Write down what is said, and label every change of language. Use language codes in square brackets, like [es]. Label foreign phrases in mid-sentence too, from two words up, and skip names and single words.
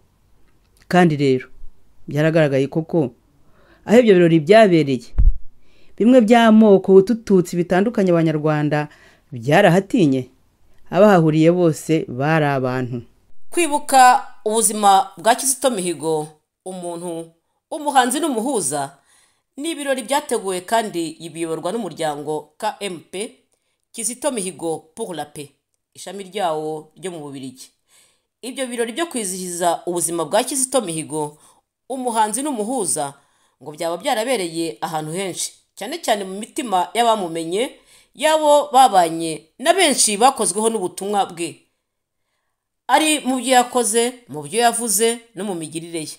[rw] Kandi rero byaragaragaye koko aho ibyo birori byabereye, bimwe by'amoko utututsi bitandukanye abanyarwanda byarahatinye, abahahuriye bose bari abantu. Kwibuka ubuzima bwa Kizito Mihigo, umuntu umuhanzi n'umuhuza, ni ibirori byateguwe kandi yibiyorwa n'umuryango KMP Kizito Mihigo pour la paix, ishami ryawo ryo mu Bubiligi. Ibyo birori byo kwizihiza ubuzima bwa Kizito Mihigo, umuhanzi n'umuhuza, ngo byaba byarabereye ahantu henshi, cyane cyane mu mitima y'abamumenye, yabo babanye na benshi bakozweho n'ubutumwa bwe, ari mu byo yakoze, mu byo yavuze no mu migirire ye.